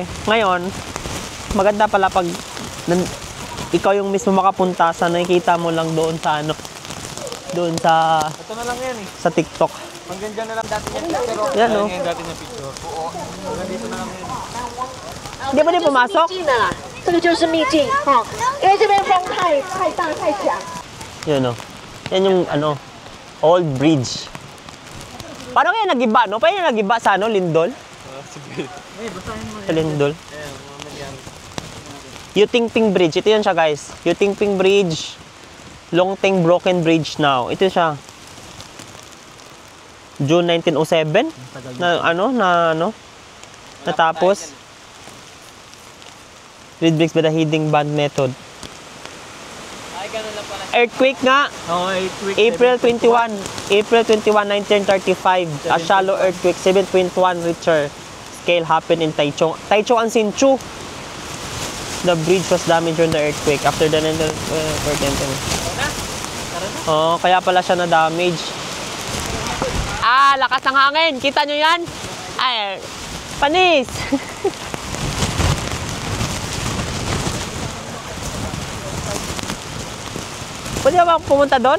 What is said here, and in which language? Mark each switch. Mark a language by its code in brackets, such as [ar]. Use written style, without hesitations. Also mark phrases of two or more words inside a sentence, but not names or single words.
[tl] Ngayon, maganda pala pag ikaw yung mismo makapunta sa nakikita mo lang doon sa ano. Doon sa... Ito na lang yan eh. Sa TikTok. Hanggang dyan na lang dati yan. Pero yan o. dati niya picture. Oo. Hanggang dito na lang yan. Hindi ba din pumasok? [zh] 这个就是秘境哈，因为这边风太大太强。 [tl] Yun o. Yan yung ano, [en] old bridge. [tl] Paano kaya nag-iba, no? Paano nag-iba sa ano, Lindol? Sa Lindol. Yutingping Bridge. Ito yun siya, guys. Yutingping Bridge. [en] Longteng Broken Bridge now. [tl] Ito siya. June 1907 natapos. [en] Reed bricks by the heating band method. [tl] Ay, ganun lang pala. Earthquake nga. Oh, earthquake. [en] April 21, 1935. A shallow earthquake, 7.1 Richter scale happened in Taichung. Taichung and Hsinchu. The bridge was damaged during the earthquake. After the [tl] oh, kaya pala siya na-damage. Ah, lakas ng hangin. Kita nyo yan? Ay, panis. Pwede ba pumunta doon?